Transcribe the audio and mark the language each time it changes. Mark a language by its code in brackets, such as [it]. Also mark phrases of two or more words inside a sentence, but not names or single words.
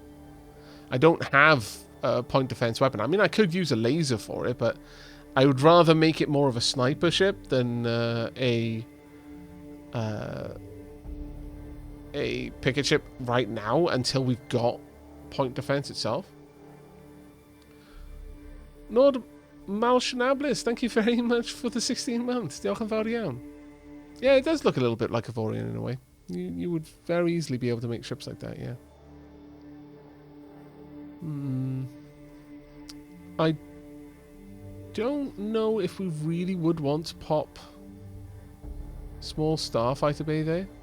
[en] I don't have a point defense weapon. I mean, I could use a laser for it, but I would rather make it more of a sniper ship than a picket ship right now until we've got point defense itself. Nord Malchanablis, thank you very much for the 16 months. [cy] Diolch yn fawr iawn. [en] Yeah, it does look a little bit like a Vorian in a way. You would very easily be able to make ships like that, yeah. I don't know if we really would want to pop small starfighter bay there.